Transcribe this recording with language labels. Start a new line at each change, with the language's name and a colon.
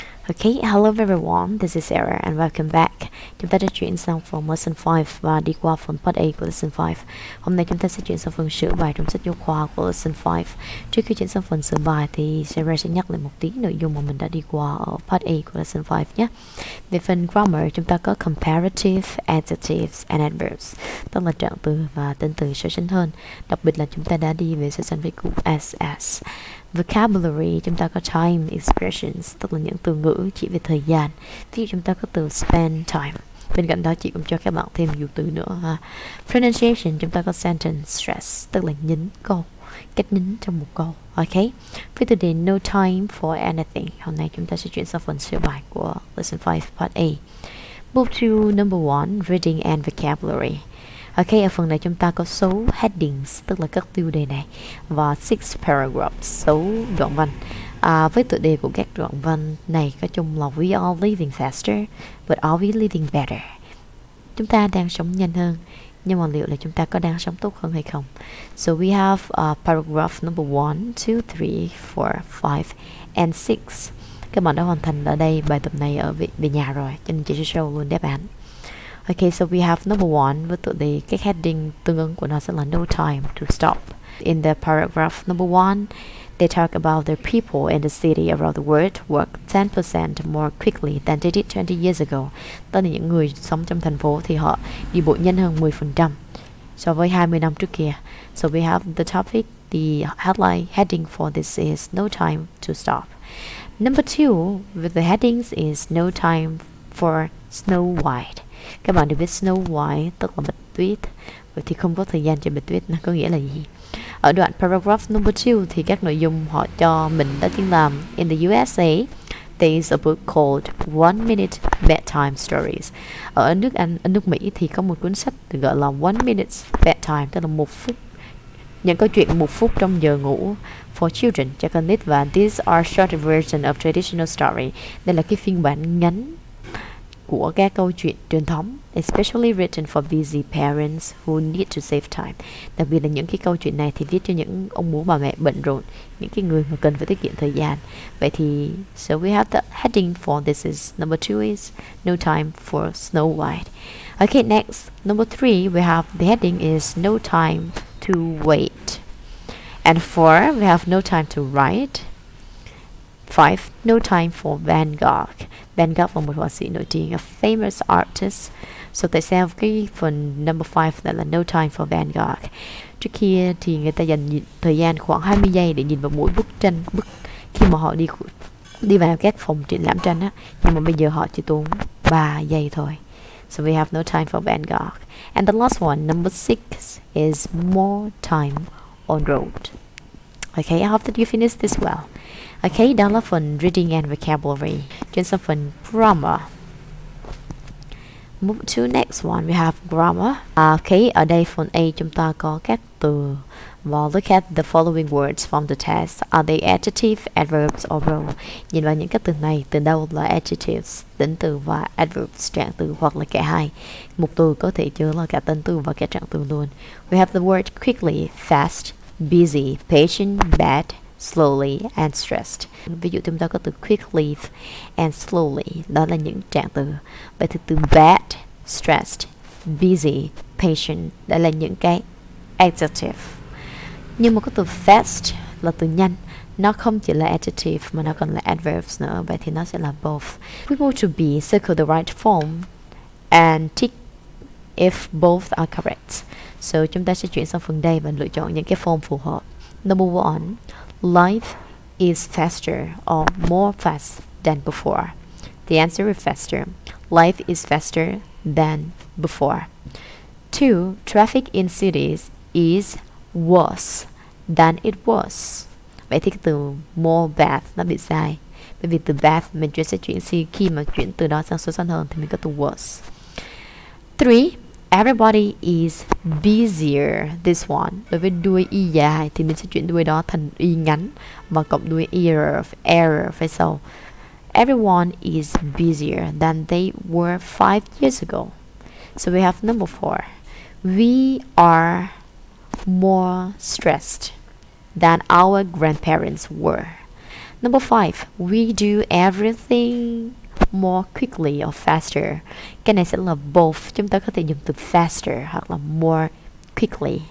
English: Okay, hello everyone, this is Sarah and welcome back.
Vietnamese: Chúng ta đã chuyển sang phần Lesson 5 và đi qua phần Part A của Lesson 5. Hôm nay chúng ta sẽ chuyển sang phần sửa bài trong sách giáo khoa của Lesson 5. Trước khi chuyển sang phần sửa bài thì Sarah sẽ nhắc lại một tí nội dung mà mình đã đi qua ở Part A của Lesson 5 nhé. Về phần grammar, chúng ta có comparative, adjectives and adverbs, tức là trạng từ và tên từ so sánh hơn. Đặc biệt là chúng ta đã đi về so sánh với cụm as. Vocabulary, chúng ta có time expressions, tức là những từ ngữ chỉ về thời gian. Ví dụ chúng ta có từ spend time. Bên cạnh đó chị cũng cho các bạn thêm nhiều từ nữa ha. Pronunciation, chúng ta có sentence stress, tức là nhấn câu, cách nhấn trong một câu. Ok. Với từ đề no time for anything, hôm nay chúng ta sẽ chuyển sang phần sửa bài của Lesson 5 Part A.
English: Move to number 1, reading and vocabulary.
Vietnamese: Ok, ở phần này chúng ta có số headings, tức là các tiêu đề này, và 6 paragraphs, 6 đoạn văn. Với tựa đề của các đoạn văn này có chung là We are living faster, but are we living better? Chúng ta đang sống nhanh hơn, nhưng mà liệu là chúng ta có đang sống tốt hơn hay không?
English: So we have paragraph number 1, 2, 3, 4, 5, and 6.
Vietnamese: Các bạn đã hoàn thành ở đây bài tập này ở về nhà rồi, cho nên chị sẽ show luôn đáp án.
English: Okay, so we have number 1 với tựa đề, các heading tương ứng của nó sẽ là no time to stop. In the paragraph number 1, they talk about the people in the city around the world work 10% more quickly than they did 20 years ago.
Vietnamese: Tức là những người sống trong thành phố thì họ đi bộ nhanh hơn 10% so với 20 năm trước kia.
English: So we have the topic, the heading for this is no time to stop. Number 2 with the headings is no time for Snow White.
Vietnamese: Các bạn đều biết Snow White tức là bạch tuyết. Vậy thì không có thời gian cho bạch tuyết nó có nghĩa là gì? Ở đoạn paragraph number 2 thì các nội dung họ cho mình đó chính là in the USA there is a book called One Minute Bedtime Stories. Ở nước Anh, ở nước Mỹ thì có một cuốn sách được gọi là One Minute Bedtime, tức là 1 phút, những câu chuyện 1 phút trong giờ ngủ for children, cho con nít, và these are short version of traditional story. Đây là cái phiên bản ngắn của các câu chuyện truyền thống, especially written for busy parents who need to save time. Đặc biệt là những cái câu chuyện này thì viết cho những ông bố bà mẹ bận rộn, những cái người mà cần phải tiết kiệm thời gian.
English: Vậy thì so we have the heading for this is number 2 is no time for Snow White. Okay, next number 3 we have the heading is no time to wait. And 4 we have no time to write. 5 no time for Van Gogh.
Vietnamese: Van Gogh là một họa sĩ nổi tiếng, a famous artist. So tại sao cái phần number 5 lại là no time for Van Gogh? Trước kia thì người ta dành thời gian khoảng 20 giây để nhìn vào mỗi bức tranh, khi mà họ đi vào các phòng triển lãm tranh á, nhưng mà bây giờ họ chỉ tốn 3 giây thôi.
English: So we have no time for Van Gogh. And the last one, number 6 is more time on road. Okay, I hope that you finish this well.
Vietnamese: Okay, đó là phần reading and vocabulary. Chuyển sang phần grammar.
English: Move to next one, we have grammar.
Vietnamese: Okay, ở đây phần A chúng ta có các từ.
English: Well, look at the following words from the test. Are they adjective, adverbs or role?
Vietnamese: Nhìn vào những các từ này, từ đâu là adjectives, tính từ, và adverbs, trạng từ, hoặc là cả hai. Một từ có thể chứa là cả tính từ và cả trạng từ luôn.
English: We have the word quickly, fast, busy, patient, bad, slowly and stressed.
Vietnamese: Ví dụ chúng ta có từ quickly and slowly, đó là những trạng từ. Vậy thì từ bad, stressed, busy, patient, đó là những cái adjective. Nhưng mà có từ fast là từ nhanh, nó không chỉ là adjective mà nó còn là adverbs nữa. Vậy thì nó sẽ là both.
English: We move to B, circle the right form and tick if both are correct.
Vietnamese: So chúng ta sẽ chuyển sang phần đây và lựa chọn những cái form phù hợp.
English: Number 1, life is faster or more fast than before. The answer is faster. Life is faster than before. 2, traffic in cities is worse than it was.
Vietnamese: Vậy thì cái từ more bad nó bị sai. Bởi vì từ bad mình sẽ chuyển khi mà chuyển từ đó sang số sánh hơn thì mình có từ worse.
English: 3, everybody is busier.
Vietnamese: This one, đối với đuôi y dài thì mình sẽ chuyển đuôi đó thành y ngắn và cộng đuôi error phía sau.
English: Everyone is busier than they were 5 years ago. So we have number 4. We are more stressed than our grandparents were. Number 5, we do everything more quickly or faster.
Vietnamese: Cái này sẽ là both, chúng ta có thể dùng từ faster hoặc là more quickly.